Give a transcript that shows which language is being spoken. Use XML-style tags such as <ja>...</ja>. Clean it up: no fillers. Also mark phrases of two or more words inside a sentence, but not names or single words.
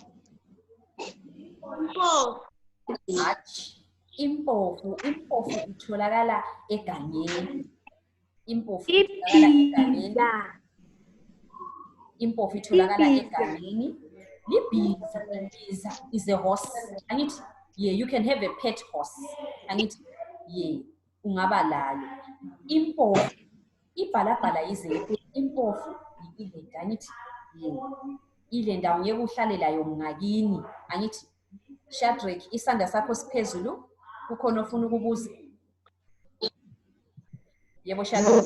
<nd>Impofu. Hatshi. Impofu. Impofu itholakala egangeni. Impofu itholakala egangeni. Ibhiza. Impofu itholakala Ibhiza. egangeni. Libhiza.</nd> <en>Ibhiza is a horse. Angithi, yeah, you can have a pet horse.</en> <nd>Angithi, yeah, ungaba layo. Impofu. Ibhalabhala yize impofu ilenda. Angithi, yeah. Ilenda ungeke uhlale layo ngakini. Angithi, Shadrack, isandla sakho siphezulu. Kukhona ofuna ukubuza? Yebo Shadrack.</nd>